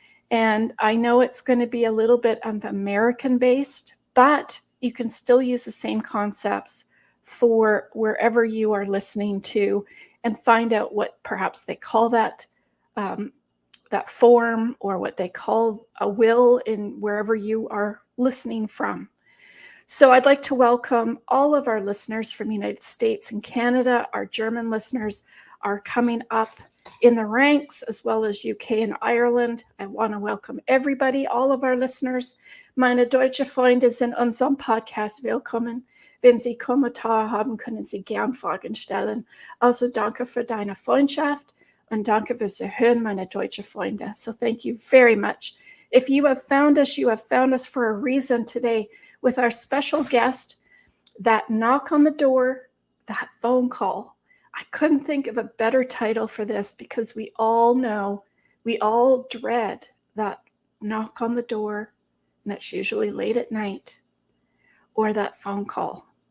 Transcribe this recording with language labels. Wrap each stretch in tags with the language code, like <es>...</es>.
<en>And I know it's going to be a little bit of American-based, but you can still use the same concepts for wherever you are listening to, and find out what perhaps they call that form, or what they call a will in wherever you are listening from. So I'd like to welcome all of our listeners from the United States and Canada. Our German listeners are coming up in the ranks, as well as UK and Ireland. I want to welcome everybody, all of our listeners.</en> <de>Meine deutsche Freunde sind in unserem Podcast willkommen. Wenn Sie Kommentare haben, können Sie gern Fragen stellen. Also danke für deine Freundschaft Und danke fürs Erhören meiner deutschen Freunde.</de> <en>So thank you very much. If you have found us for a reason today with our special guest, that knock on the door, that phone call. I couldn't think of a better title for this because we all know, we all dread that knock on the door, and it's usually late at night, or that phone call.</en>